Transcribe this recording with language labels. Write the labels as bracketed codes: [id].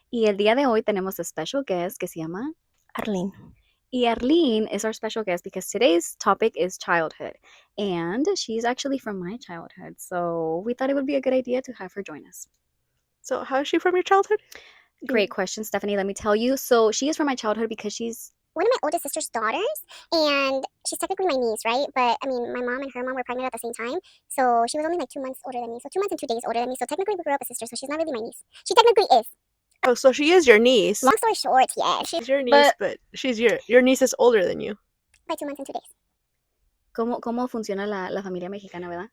[es] Y el día de hoy tenemos [en] a special guest [es] que se llama... Arlene. Y [en] Arlene is our special guest because today's topic is childhood. And she's actually from my childhood. So we thought it would be a good idea to have her join us. So, how is she from your childhood? Great question, Stephanie. Let me tell you. So she is from my childhood because she's... One of my oldest sister's daughters, and she's technically my niece, right? But I mean, my mom and her mom were pregnant at the same time, so she was only like 2 months older than me. So 2 months and 2 days older than me. So technically, we grew up as sisters. So she's not really my niece. She technically is. Oh, so she is your niece. Long story short, yeah, She's your niece, but she's your niece is older than you. by 2 months and 2 days. [es] ¿Cómo funciona la familia mexicana, verdad?